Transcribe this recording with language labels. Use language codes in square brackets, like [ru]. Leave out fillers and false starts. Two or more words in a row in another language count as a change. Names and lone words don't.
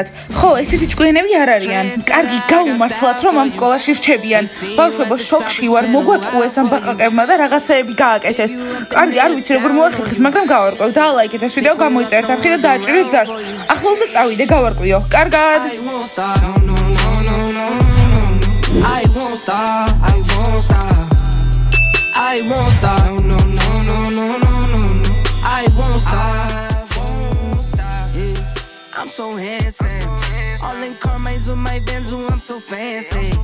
[ka] ხო, ესეთი ჭკვიანები არ არიან. კარგი, გაუმართლათ, რომ ამ სკოლაში რჩებიან. ბავშვებო, შოკში ვარ, მოგვატყუეს ამ ბაყაყებმა და რაღაცეები გააკეთეს. კარგი, არ ვიცი როგორ მოახერხეს, მაგრამ გავარკვევ. დაალაიქეთ ეს ვიდეო, გამოიწერეთ არხი და დააჭირეთ ძარს. ახლა უნდა წავიდე, გავარკვიო. კარგად. [en] I won't stop, I won't stop. I won't stop, no, no, no, no, no, no, no. I won't stop, won't stop. I'm so handsome. All in Carmine's with my Benz, I'm so fancy.